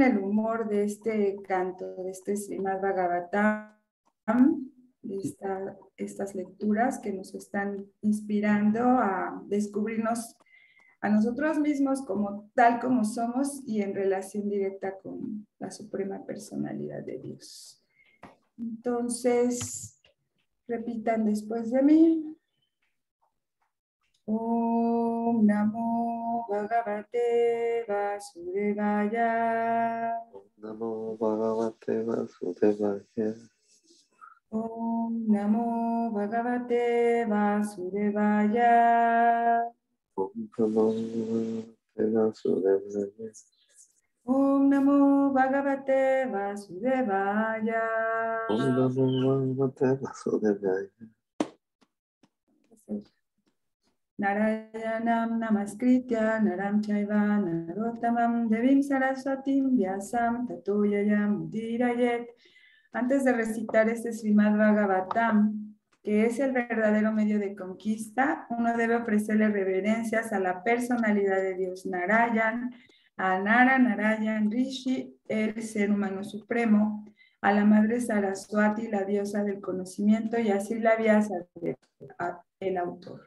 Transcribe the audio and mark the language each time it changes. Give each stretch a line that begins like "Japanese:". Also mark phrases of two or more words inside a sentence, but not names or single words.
Spanish: el humor de este canto, de este Srimad Bhagavatam, de estas lecturas que nos están inspirando a descubrirnos a nosotros mismos como tal como somos y en relación directa con la Suprema Personalidad de Dios. Entonces, repitan después de mí.
Sanskrit: ओम् नमो भगवते वासुदेवाय. नमो भगवते वासुदेवाय. ओम् नमो भगवते वासुदेवाय. ओम् नमो भगवते वासुदेवाय. ओम् नमो भगवते वासुदेवाय. ओम् नमो भगवते वासुदेवाय. नारायणम् नमस्कृत्य नरम् चैव नरोत्तमम् देवीम् सरस्वतीम् व्यासम् ततो ययम् उदीरयेत्.
Spanish: Antes de recitar este Srimad Bhagavatam, que es el verdadero medio de conquista, uno debe ofrecerle reverencias a la personalidad de Dios Narayan, a Narayan Rishi, el ser humano supremo, a la madre Saraswati, la diosa del conocimiento, y así la Vyasa, el autor.